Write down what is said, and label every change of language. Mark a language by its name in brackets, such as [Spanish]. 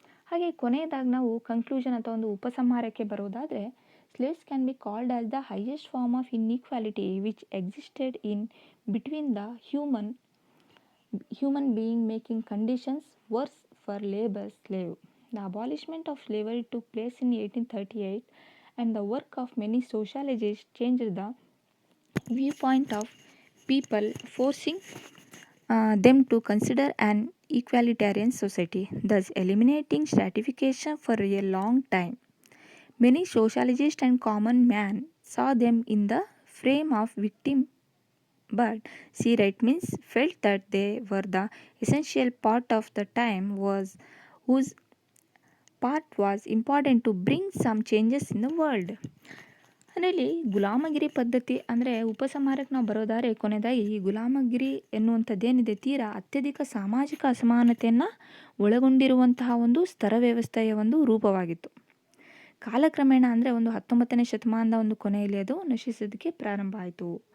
[Kannada] ಹಾಗೆ ಕೊನೆಯದಾಗಿ ನಾವು ಕನ್ಕ್ಲೂಷನ್ ಅಥವಾ ಒಂದು ಉಪಸಂಹಾರಕ್ಕೆ ಬರೋದಾದರೆ, [English] Slaves can be called as the highest form of inequality which existed in between the human being, making conditions worse for labor slave. The abolishment of slavery took place in 1838 and the work of many sociologists changed the viewpoint of people, forcing them to consider an equalitarian society, thus eliminating stratification for a long time. Many sociologists and common man saw them in the frame of victim, but C. Reitmans felt that they were the essential part of the time whose part was important to bring some changes in the world. [Kannada] ಅಂದರೆ ಇಲ್ಲಿ ಗುಲಾಮಗಿರಿ ಪದ್ಧತಿ ಅಂದರೆ ಉಪಸಂಹಾರಕ್ಕೆ ನಾವು ಬರೋದಾದರೆ ಕೊನೆಯದಾಗಿ ಈ ಗುಲಾಮಗಿರಿ ಎನ್ನುವಂಥದ್ದೇನಿದೆ ತೀರಾ ಅತ್ಯಧಿಕ ಸಾಮಾಜಿಕ ಅಸಮಾನತೆಯನ್ನು ಒಳಗೊಂಡಿರುವಂತಹ ಒಂದು ಸ್ತರ ವ್ಯವಸ್ಥೆಯ ಒಂದು ರೂಪವಾಗಿತ್ತು. ಕಾಲಕ್ರಮೇಣ ಅಂದರೆ ಒಂದು 19ನೇ ಶತಮಾನದ ಒಂದು ಕೊನೆಯಲ್ಲಿ ಅದು ನಶಿಸೋದಕ್ಕೆ ಪ್ರಾರಂಭ ಆಯಿತು.